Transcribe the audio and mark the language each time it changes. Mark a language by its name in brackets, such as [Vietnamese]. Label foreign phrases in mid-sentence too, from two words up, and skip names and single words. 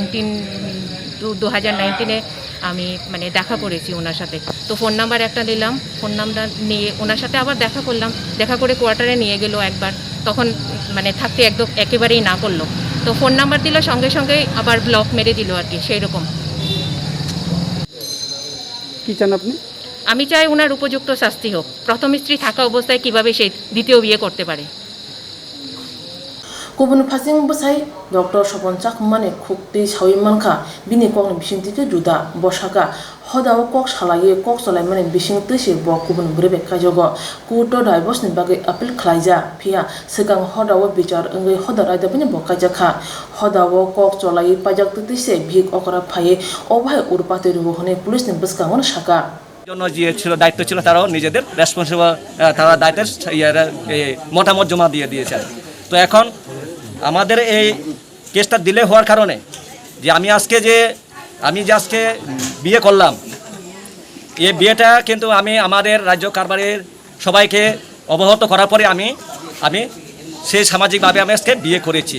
[Bangla] 2019 আমি মানে দেখা করেছি ওনার সাথে তো ফোন নাম্বার একটা নিলাম ফোন নাম্বার নিয়ে ওনার সাথে আবার দেখা করলাম দেখা করে কোয়ার্টারে নিয়ে গেল একবার তখন মানে থাকতে একদম একেবারেই না করলো তো ফোন নাম্বার দিল সঙ্গে আবার ব্লক মেরে দিল আর কি সেই রকম কি চান আপনি? আমি চাই ওনার উপযুক্ত শাস্তি হোক। প্রথম স্ত্রী থাকা অবস্থায় কিভাবে সে দ্বিতীয় বিয়ে করতে পারে। [Kok Borok] गुबुन फारसें बसाय डक्टर सपन चाकमाने खुक्ति सावि मानखा बिनि ककनि बिसिंतिके जुदा बसागा हदाव कक सालायो कक सलाय माने बिसिं तैसे ब गुबुन ब्रेबे काइजागो कुट डाइभर्सनि बागै आपिल खालायजा फिया सिगां हदाव बिचार ओंगै हदा रायदाबनि ब काइजाखा हदाव कक चलायो पाइजाक तैसे भिक अकरा फाये अबाय उरपाते रुबो हने पुलिसनि बसकांगन साका [Bangla] জন্য যে ছিল দায়িত্ব ছিল তারাও নিজেদের রেসপন্সিবল তারা দায়িত্বের মতামত জমা দিয়ে দিয়েছেন। তো এখন আমাদের এই কেসটা ডিলে হওয়ার কারণে যে আমি আজকে বিয়ে করলাম, এই বিয়েটা কিন্তু আমি আমাদের রাজ্য কারবারের সবাইকে অবগত করার পরে আমি সেই সামাজিকভাবে আমি আজকে বিয়ে করেছি।